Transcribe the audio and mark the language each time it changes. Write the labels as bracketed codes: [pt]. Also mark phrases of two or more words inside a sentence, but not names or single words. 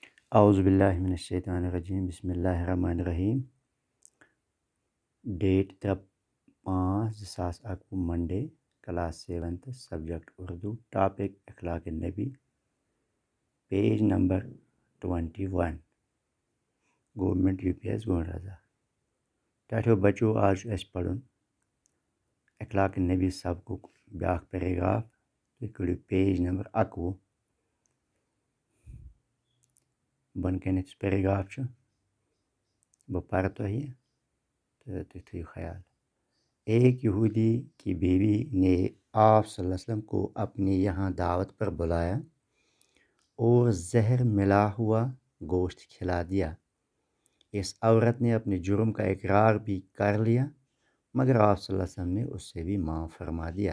[ar] اعوذ باللہ من الشیطان الرجیم بسم اللہ الرحمن الرحیم [en] date 3/5/2021 Monday class 7 subject Urdu topic Akhlaq-e-Nabi page number 21 government UPS [ks] گون رضا ٹاٹھو بچو آج اس پڑھن اخلاق نبی سبقُک بیاکھ پیراگراف تُہۍ کٔڑِو [en] page number 21 [ks] بن کنیٚتھ پیراگراف چھُ بہٕ پرٕ تۄہہِ تہٕ تُہۍ تھٲیِو خیال [ur] ایک یہودی کی بیوی نے آپ [ar] صلی اللہ علیہ وسلم [ur] کو اپنے یہاں دعوت پر بلایا اور زہر ملا ہوا گوشت کھلا دیا۔ اس عورت نے اپنے جرم کا اقرار بھی کر لیا مگر آپ [ar] صلی اللہ علیہ وسلم [ur] نے اس سے بھی معاف فرما دیا۔